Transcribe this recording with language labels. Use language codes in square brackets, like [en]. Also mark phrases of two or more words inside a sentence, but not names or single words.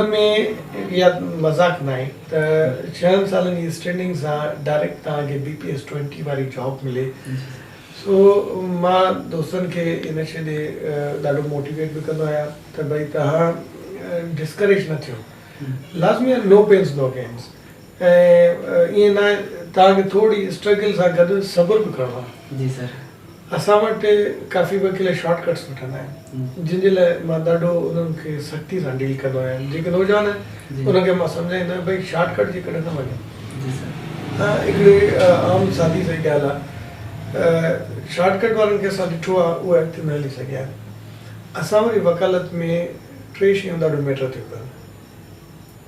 [sd] में इहा मज़ाक न आहे त 6 सालनि जी स्टैंडिंग सां डायरेक्ट तव्हांखे BPS 20 वारी जॉब मिले सो मां दोस्तनि खे इन शइ ॾे ॾाढो मोटिवेट बि कंदो आहियां त भई तव्हां डिस्करेज न थियो लाज़मी आहे [en] no pains no gains [sd] ऐं ईअं न तव्हांखे थोरी स्ट्रगल सां गॾु सब्र बि करिणो आहे जी सर असां वटि काफ़ी वकील शॉर्टकट्स वठंदा आहिनि जंहिंजे लाइ मां ॾाढो उन्हनि खे सख़्ती सां डील कंदो आहियां जेके नौजवान आहिनि उनखे मां सम्झाईंदो आहियां भई शॉर्टकट जे कॾहिं न वञो हिकिड़ी आम सादी सही ॻाल्हि आहे शॉर्टकट वारनि खे असां ॾिठो आहे उहे अॻिते न हली सघिया आहिनि असां वरी वकालत में 3 शयूं ॾाढो मैटर थियूं कनि